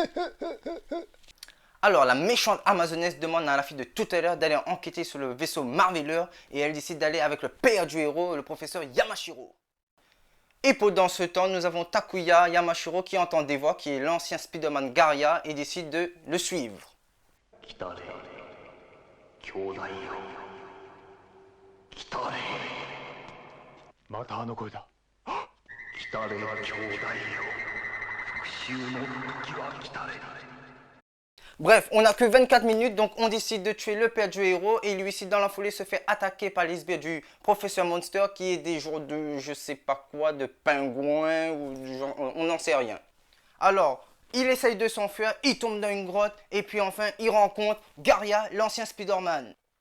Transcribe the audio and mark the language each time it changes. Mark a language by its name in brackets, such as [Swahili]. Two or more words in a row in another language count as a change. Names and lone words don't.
[French] Alors la méchante amazonesse demande à la fille de tout à l'heure d'aller enquêter sur le vaisseau Marveler et elle décide d'aller avec le père du héros, le professeur Yamashiro. Et pendant ce temps, nous avons Takuya Yamashiro qui entend des voix, qui est l'ancien Spider-Man Garia et décide de le suivre. [Japanese] 来たれ兄弟よ来たれまたあの声だ来たれ兄弟よ復讐の時は来たれ [French] Bref, on n'a que 24 minutes, donc on décide de tuer le père du héros et lui-ci dans la foulée se fait attaquer par les sbires du professeur Monster qui est des genres de je sais pas quoi, de pingouins ou du genre, on n'en sait rien. Alors, il essaye de s'enfuir, il tombe dans une grotte et puis enfin il rencontre Garia, l'ancien Spider-Man.